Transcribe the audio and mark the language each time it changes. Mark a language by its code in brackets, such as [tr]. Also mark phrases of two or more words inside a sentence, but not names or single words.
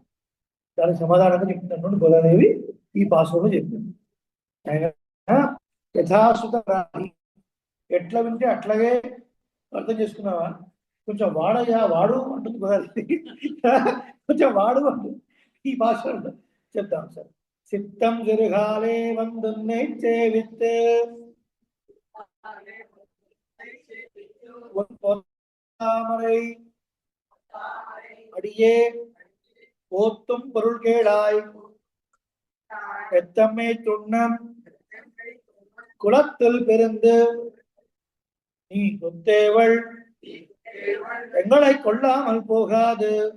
[te] దానికి సమాధానంగా చెప్తున్నటువంటి గోదాదేవి ఈ పాశ్వంలో చెప్పింది. యథాశ్రుత ఎట్లా వింటే అట్లాగే అర్థం చేసుకున్నావా? కొంచెం వాడయ్యా వాడు అంటుంది గోదాదేవి. కొంచెం వాడు అంటుంది ఈ భాషలో. చెప్తాం సార్. [ta] சித்தம் சிறுகாலே வந்துன்னை சேவித்து தாமரை அடியே போத்தும் பொருள் கேளாய் எத்தம்மை துண்ணம் குலத்தில் பிறந்து நீ கொத்தேவள் எங்களை கொள்ளாமல் போகாது